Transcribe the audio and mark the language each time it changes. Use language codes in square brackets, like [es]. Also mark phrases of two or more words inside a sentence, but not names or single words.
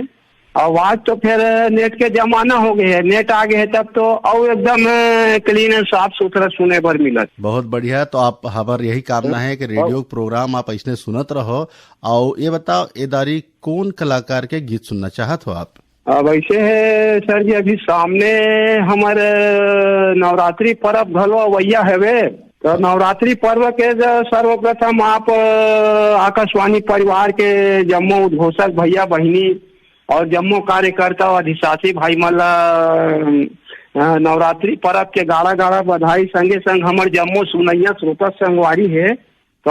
[hne] आवाज तो फिर नेट के जमाना हो गए है, नेट आ गए है तब तो और एकदम क्लीन साफ सुथरा सुने पर मिलत। बहुत बढ़िया। तो आप हमार यही कामना है कि [en] radio program [hne] आप ऐसने सुनत रहो। और ये बताओ एदारी कौन कलाकार के गीत सुनना चाहत हो आप? अब ऐसे है सर जी अभी सामने हमारे नवरात्रि पर्व घलो अवैया है। तो नवरात्रि पर्व के सर्वप्रथम आप आकाशवाणी परिवार के जम्मू उद्घोषक भैया बहिनी और जम्मू कार्यकर्ता और अधिशासी भाई मल्ला नवरात्रि पर्व के गाड़ा गाड़ा बधाई संगे संग हमारे जम्मू सुनैया श्रोता संगवारी है।